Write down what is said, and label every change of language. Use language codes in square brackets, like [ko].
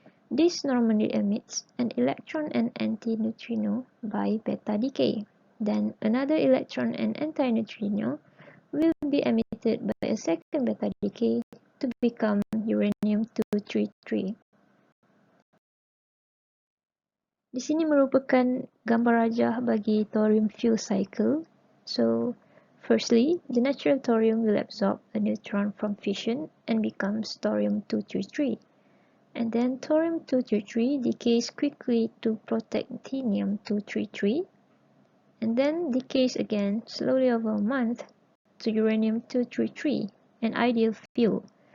[en] This normally emits an electron and antineutrino by beta decay. Then another electron and antineutrino will be emitted by a second beta decay to become uranium-233. [ms] Di sini merupakan gambar rajah bagi thorium fuel cycle. [en] So, firstly, the natural thorium will absorb a neutron from fission and becomes thorium-233. And then thorium-233 decays quickly to protactinium-233 and then decays again slowly over a month to uranium-233, an ideal fuel.